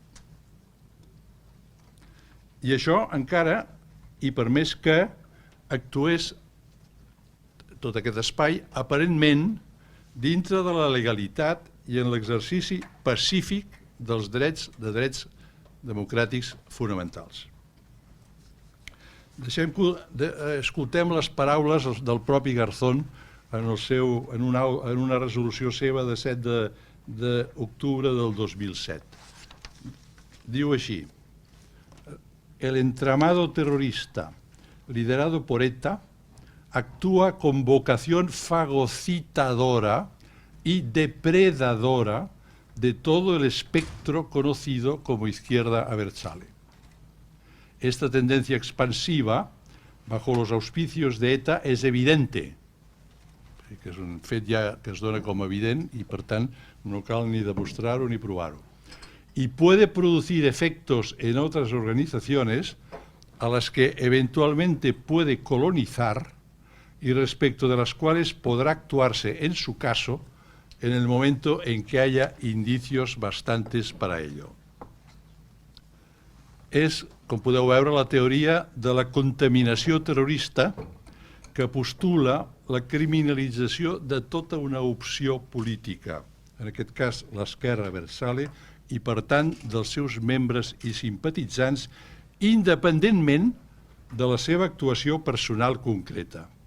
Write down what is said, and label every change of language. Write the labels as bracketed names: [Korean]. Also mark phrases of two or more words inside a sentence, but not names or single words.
[Catalan] I això encara, i per més que actués tot aquest espai, aparentment dintre de la legalitat i en l'exercici pacífic dels drets democràtics fonamentals. Escoltem les paraules del propi Garzón en una resolució seva de 7 d'octubre del 2007. Diu així: [Spanish] el entramado terrorista liderado por ETA actúa con vocación fagocitadora y depredadora de todo el espectro conocido como Izquierda Abertzale. Esta tendencia expansiva, bajo los auspicios de ETA, es evidente, [Catalan] que és un fet ja que es dona com evident i, per tant, no cal ni demostrar-ho ni provar-ho. [Spanish] Y puede producir efectos en otras organizaciones a las que eventualmente puede colonizar y respecto de las cuales podrá actuarse, en su caso, en el momento en que haya indicios bastantes para ello. [Catalan] És, com podeu veure, la teoria de la contaminació terrorista que postula la criminalització de tota una opció política, en aquest cas l'Esquerra Abertzale, i per tant dels seus membres i simpatitzants, independentment de la seva actuació personal concreta.